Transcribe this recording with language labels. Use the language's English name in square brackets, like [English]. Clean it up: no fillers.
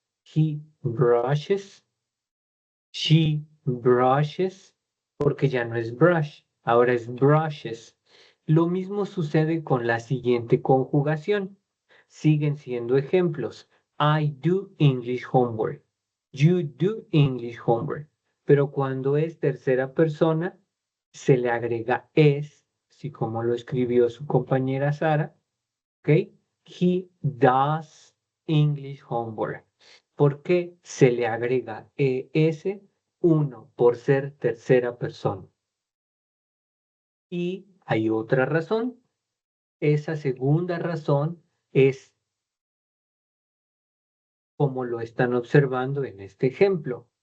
[English] He brushes, she brushes, [Spanish] porque ya no es brush, ahora es brushes. Lo mismo sucede con la siguiente conjugación. Siguen siendo ejemplos. [English] I do English homework. You do English homework. [Spanish] Pero cuando es tercera persona, se le agrega es, así como lo escribió su compañera Sara, ¿ok? [English] He does English homework. [Spanish] ¿Por qué se le agrega es? Uno, por ser tercera persona. Y hay otra razón. Esa segunda razón es como lo están observando en este ejemplo.